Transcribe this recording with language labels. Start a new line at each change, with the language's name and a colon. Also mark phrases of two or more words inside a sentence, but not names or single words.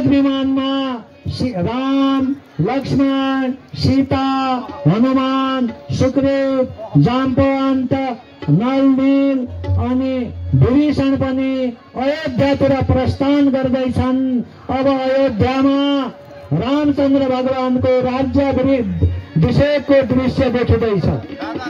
Nepali: विमानमा राम, लक्ष्मण, सीता, हनुमान, सुग्रीव, जाम्बवन्त, नल-नील अनि विभीषण पनि अयोध्यातिर प्रस्थान गर्दैछन्। अब अयोध्यामा रामचन्द्र भगवानको राज्याभिषेकको दृश्य देखिँदैछ।